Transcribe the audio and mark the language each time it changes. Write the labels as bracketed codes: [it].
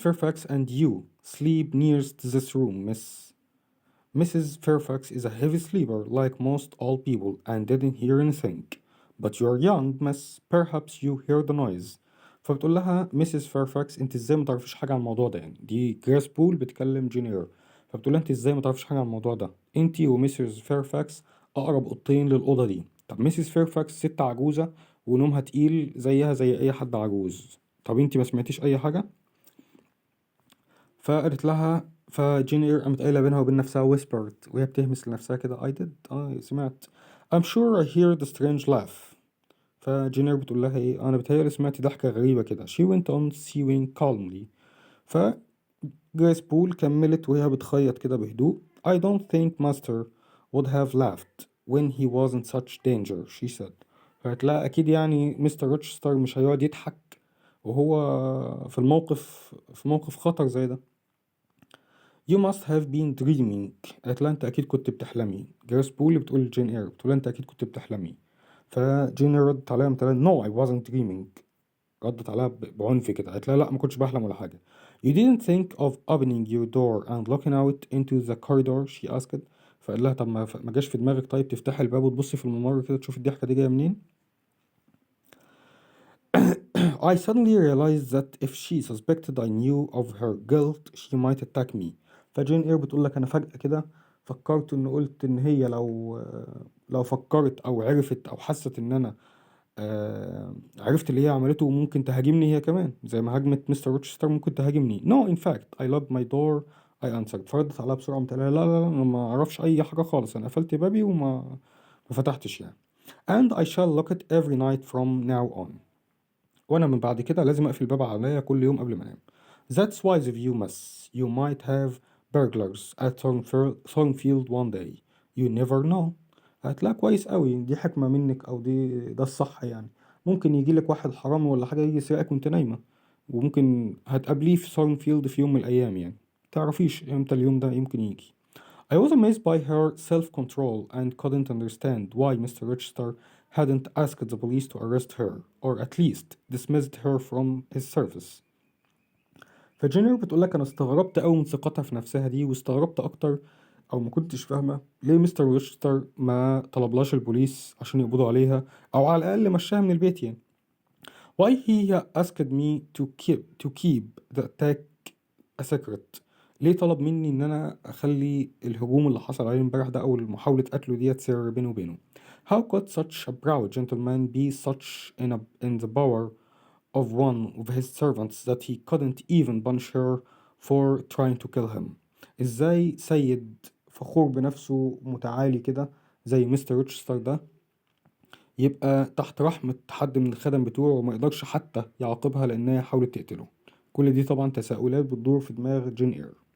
[en] Fairfax and you sleep nearest this room, miss. Mrs. Fairfax is a heavy sleeper like most old people and didn't hear anything. But you're young, miss. Perhaps you hear the noise. [ar] فبتقول لها ميسيس فيرفاكس انت ازاي ما تعرفيش حاجه عن الموضوع ده يعني. دي جريس بول بتكلم جونيور. فبتقول لها انت ازاي ما تعرفيش حاجه عن الموضوع ده، انت وميسيس فيرفاكس اقرب اوضتين للاوضه دي. طب ميسيس فيرفاكس ست عجوزه ونومها تقيل زيها زي اي حد عجوز. طب انت ما سمعتيش اي حاجه؟ فقالت لها، فجينير قامت قايله بينها وبين نفسها whispered وهي بتهمس لنفسها كده [en] I did [ar] سمعت. [en] I'm sure I hear the strange laugh. [ar] فجينير بتقول لها ايه، انا بتهيألي سمعت ضحكة غريبة كده. [en] She went on sewing calmly. [ar] فجريس بول كملت وهي بتخيط كده بهدوء. [en] I don't think master would have laughed when he was in such danger, she said. [ar] فقالت لها اكيد يعني مستر روتشستر مش هيقعد يضحك وهو في موقف خطر زي ده. [en] You must have been dreaming. [ar] قالت لها انت اكيد كنت بتحلمي. جريس بول بتقول لجين اير، بتقول لها انت اكيد كنت بتحلمي. فجين اير ردت عليها قالت لها [en] no I wasn't dreaming. [ar] ردت عليها بعنف كده، قالت لها لا ما كنتش بحلم ولا حاجة. [en] You didn't think of opening your door and looking out into the corridor, she asked. [ar] فقال لها طب ما جاش في دماغك طيب تفتحي الباب وتبصي في الممر كده تشوفي الضحكة دي جاية منين. [en] I suddenly realized that if she suspected I knew of her guilt she might attack me. [ar] فجين اير بتقول لك انا فجأة كده فكرت ان قلت ان هي لو فكرت او عرفت او حست ان انا عرفت اللي هي عملته وممكن تهاجمني هي كمان زي ما هاجمت مستر روتشستر ممكن تهاجمني. [en] No in fact I locked my door I answered. [ar] فردت عليها بسرعة قمت قايلة لا لا لا أنا ما أعرفش أي حاجة خالص، أنا قفلت بابي ما فتحتش يعني. [en] And I shall lock it every night from now on. [ar] وأنا من بعد كده لازم أقفل الباب عليا كل يوم قبل ما أنام. [en] That's wise of you miss. You might have burglars at Thornfield one day. You never know. [ar] هتلاقي كويس قوي، دي حكمة منك أو ده الصح يعني. ممكن يجيلك واحد حرامي ولا حاجة يجي يسرقك وانت نايمة، وممكن هتقابليه في ثورنفيلد في يوم من الأيام يعني. متعرفيش امتى اليوم ده يمكن يجي. [en] I was amazed by her self-control and couldn't understand why Mr. Rochester hadn't asked the police to arrest her, or at least dismissed her from his service. [ar] فجينير بتقولك أنا استغربت أوي من ثقتها في نفسها دي، واستغربت أكتر أو ما كنتش فاهمة ليه مستر روشستر ما طلبلاش البوليس عشان يقبضوا عليها، أو على الأقل مشاها من البيت يعني. [en] Why he asked me to keep the attack a secret. [ar] ليه طلب مني ان انا اخلي الهجوم اللي حصل عليه امبارح ده او محاولة قتله ديت سر بيني وبينه. [en] How could such a proud gentleman be such in the power of one of his servants that he couldn't even punish her for trying to kill him. [ar] ازاي سيد فخور بنفسه متعالي كده زي مستر روتشستر ده يبقى تحت رحمة حد من الخدم بتوعه وما يقدرش حتى يعاقبها لأنها حاولت تقتله؟ كل دي طبعا تساؤلات بتدور في دماغ جين إير.